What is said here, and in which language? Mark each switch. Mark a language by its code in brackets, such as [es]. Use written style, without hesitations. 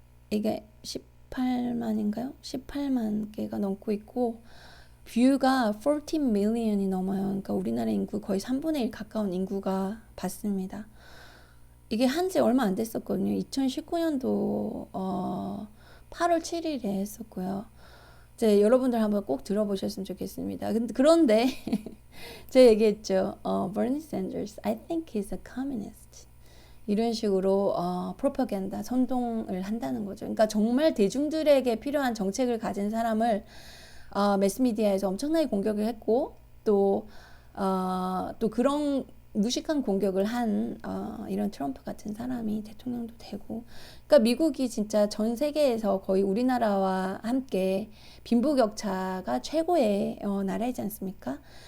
[ko] 이게 18만인가요? 18만 개가 넘고 있고 뷰가 14 million이 넘어요. 그러니까 우리나라 인구 거의 3분의 1 가까운 인구가 봤습니다. 이게 한지 얼마 안 됐었거든요. 2019년도 8월 7일에 했었고요. 이제 여러분들 한번 꼭 들어보셨으면 좋겠습니다. 그런데 제가 얘기했죠. [en] Bernie Sanders, I think he's a communist. [ko] 이런 식으로 프로파간다, 선동을 한다는 거죠. 그러니까 정말 대중들에게 필요한 정책을 가진 사람을 매스미디어에서 엄청나게 공격을 했고 또 그런 무식한 공격을 한 이런 트럼프 같은 사람이 대통령도 되고 그러니까 미국이 진짜 전 세계에서 거의 우리나라와 함께 빈부격차가 최고의 나라이지 않습니까?